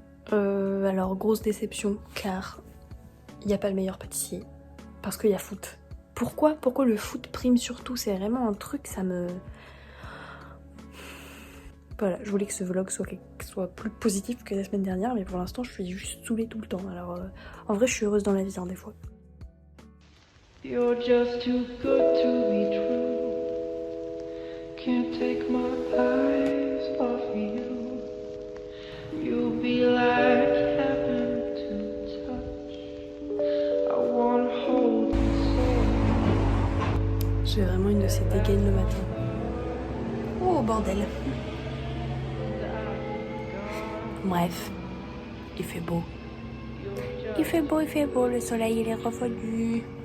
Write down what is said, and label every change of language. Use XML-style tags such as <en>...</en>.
<fr>Alors, grosse déception, car il n'y a pas le meilleur pâtissier. Parce qu'il y a foot. Pourquoi le foot prime sur tout? C'est vraiment un truc, ça me... Voilà, je voulais que ce vlog soit plus positif que la semaine dernière, mais pour l'instant, je suis juste saoulée tout le temps. Alors, en vrai, je suis heureuse dans la vie, hein, des fois.</fr> <en>You're just too good to be true. Can't take my eyes off you. You'll be like heaven to touch. I wanna hold you so.</en> <fr>J'ai vraiment une de ces dégaines le matin. Oh bordel. Bref, il fait beau. Il fait beau, le soleil il est revenu.</fr>